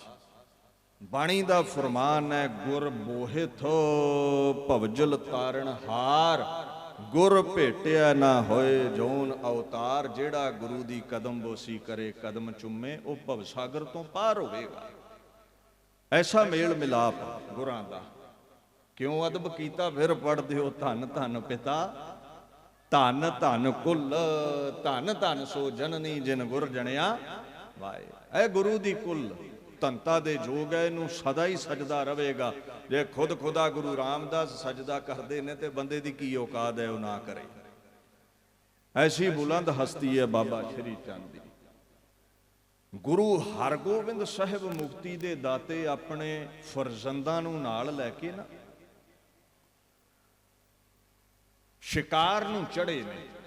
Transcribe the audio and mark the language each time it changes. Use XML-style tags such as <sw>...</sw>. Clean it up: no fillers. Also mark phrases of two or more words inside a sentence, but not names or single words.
<pa>ਬਾਣੀ ਦਾ ਫਰਮਾਨ ਹੈ, ਗੁਰ ਬੋਹਿਤ ਭਵਜਲ ਤਾਰਣ ਹਾਰ, ਗੁਰ ਭੇਟਿਆ ਨਾ ਹੋਏ ਜੋਨ ਅਵਤਾਰ। ਜਿਹੜਾ ਗੁਰੂ ਦੀ ਕਦਮ ਬੋਸੀ ਕਰੇ, ਕਦਮ ਚੁੰਮੇ, ਵਹ ਭਵ ਸਾਗਰ ਤੋਂ ਪਾਰ ਹੋਵੇਗਾ। ਐਸਾ ਮੇਲ ਮਿਲਾਪ ਗੁਰਾਂ ਦਾ। ਕਿਉਂ ਅਦਬ ਕੀਤਾ, ਫਿਰ ਪੜ੍ਹ ਦਿਓ, ਧਨ ਧਨ ਪਿਤਾ, ਧਨ ਧਨ ਕੁਲ, ਧਨ ਧਨ ਸੋ ਜਣਨੀ ਜਿਨ ਗੁਰ ਜਣਿਆ ਵਾਏ। ਏ ਗੁਰੂ ਦੀ ਕੁਲ ਧਨਤਾ ਦੇ ਜੋਗ ਹੈ, ਇਨੂੰ ਸਦਾ ਹੀ ਸਜਦਾ ਰਹੇਗਾ। ਜੇ ਖੁਦ ਖੁਦਾ ਗੁਰੂ ਰਾਮਦਾਸ ਸਜਦਾ ਕਰਤੇ ਨੇ ਤੇ ਬੰਦੇ ਦੀ ਕੀ ਔਕਾਤ ਹੈ, ਵਹ ਨਾ ਕਰੇ। ਐਸੀ ਬੁਲੰਦ ਹਸਤੀ ਹੈ ਬਾਬਾ ਸ੍ਰੀ ਚੰਦ ਦੀ। ਗੁਰੂ ਹਰਗੋਬਿੰਦ ਸਾਹਿਬ ਮੁਕਤੀ ਦੇ ਦਾਤੇ ਆਪਣੇ ਫਰਜ਼ੰਦਾਂ ਨੂੰ ਨਾਲ ਲੈਕੇ ਨਾ ਸ਼ਿਕਾਰ ਨੂੰ ਚੜ੍ਹੇ ਨੇ।</pa>